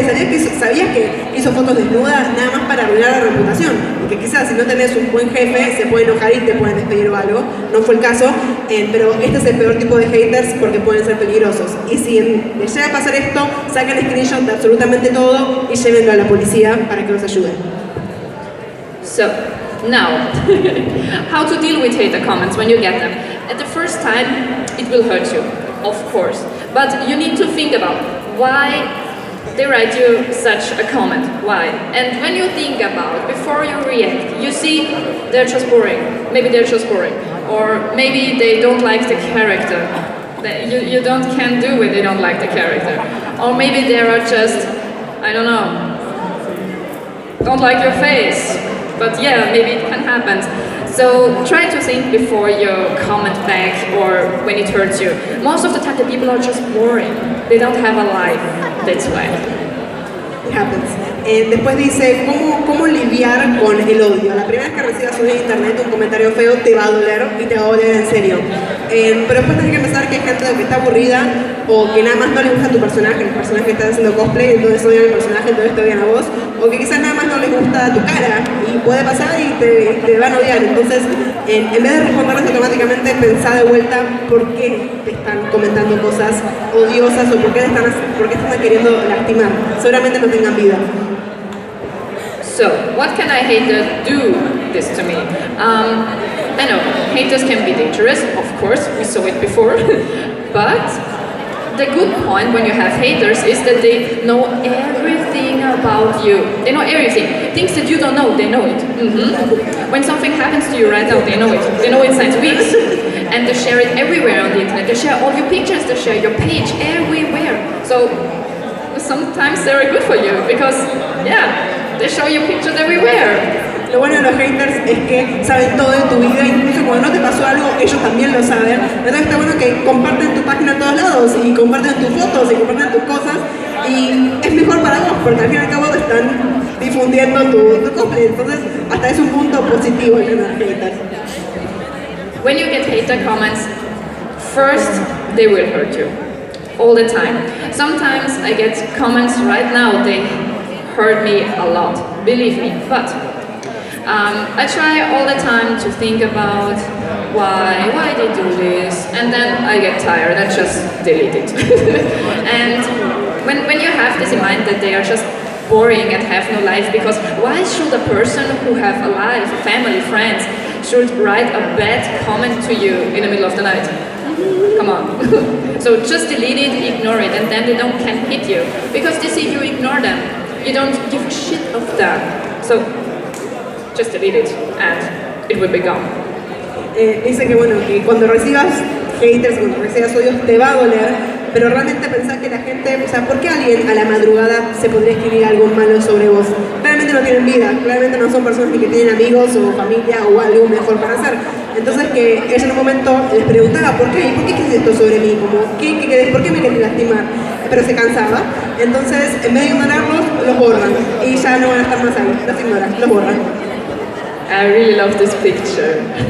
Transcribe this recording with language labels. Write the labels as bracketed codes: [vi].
[es] ¿Sabías que hizo fotos desnudas nada más para arruinar la reputación? Porque quizás si no tenés un buen jefe se puede enojar y te pueden despedir o algo, no fue el caso, pero este es el peor tipo de haters porque pueden ser peligrosos. Y si les llega a pasar esto, saquen screenshot de absolutamente todo y llévenlo a la policía para que los ayuden. [en] So, now, how to deal with hater comments when you get them. At the first time, it will hurt you, of course. But you need to think about why they write you such a comment. Why? And when you think about, before you react, you see they're just boring. Maybe they're just boring. Or maybe they don't like the character. You can't do it, they don't like the character. Or maybe they are just, I don't know, don't like your face. But yeah, maybe it can happen. So try to think before you comment back or when it hurts you. Most of the time the people are just boring. They don't have a life, that's why. It happens. [es] Después dice, ¿cómo lidiar con el odio? La primera vez que recibas en internet un comentario feo te va a doler y te va a doler en serio. Pero después tienes que pensar que hay gente que está aburrida o que nada más no les gusta tu personaje, el personaje que está haciendo cosplay, entonces odian el personaje, entonces te odian a vos, o que quizás nada más no les gusta tu cara y puede pasar y te van a odiar. Entonces, en vez de responderles automáticamente, pensá de vuelta por qué te están comentando cosas odiosas o por qué te están queriendo lastimar. Seguramente no tengan vida. [en] So, what can I haters do this to me? I know, haters can be dangerous, of course, we saw it before, but the good point when you have haters is that they know everything about you. They know everything. Things that you don't know, they know it. When something happens to you right now, they know it. They know it since weeks. And they share it everywhere on the internet. They share all your pictures, they share your page everywhere. So, sometimes they're good for you because, yeah, they show you pictures everywhere. [es] Lo bueno de los haters es que saben todo de tu vida, incluso cuando no te pasó algo, ellos también lo saben. Entonces está bueno que comparten tu página a todos lados y comparten tus fotos y comparten tus cosas y es mejor para vos porque al fin y al cabo te están difundiendo tu cosplay. Entonces hasta es un punto positivo el tener haters. When you get hater comments, first they will hurt you. All the time. Sometimes I get comments right now, they hurt me a lot, believe me, but I try all the time to think about why they do this, and then I get tired and just delete it. And when you have this in mind that they are just boring and have no life, because why should a person who have a life, family, friends, should write a bad comment to you in the middle of the night? come on. So just delete it, ignore it, and then they can't hit you. Because they see you ignore them. You don't give a shit of them. So just delete it, and it will be gone. Dice que bueno, que cuando recibas haters, cuando recibas odios, te va a doler, pero realmente pensás que la gente, o sea, ¿por qué alguien a la madrugada se podría escribir algo malo sobre vos? Claramente no tienen vida, claramente no son personas ni que tienen amigos o familia o algo mejor para hacer. Entonces que ella en un momento les preguntaba, ¿por qué? ¿Y por qué quieres esto sobre mí? Como, ¿por qué me querés lastimar? Pero se cansaba, entonces en vez de ignorarlos, los borran y ya no van a estar más ahí, los ignoran, los borran. [en] I really love this picture.